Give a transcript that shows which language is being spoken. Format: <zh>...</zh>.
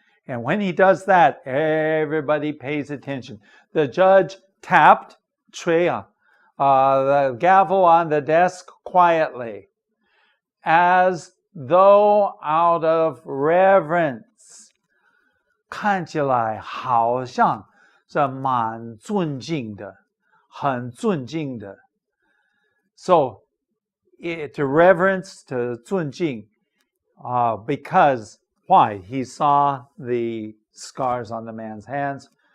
<en>And when he does that, everybody pays attention. The judge tapped</en> <zh>锤啊,</zh> <en>the gavel on the desk quietly, as though out of reverence.</en> <zh>看起来好像是蛮尊敬的，很尊敬的。</zh> <en>So, to reverence, to</en> <zh>尊敬,</zh> <en>because, why? He saw the scars on the man's hands.</en>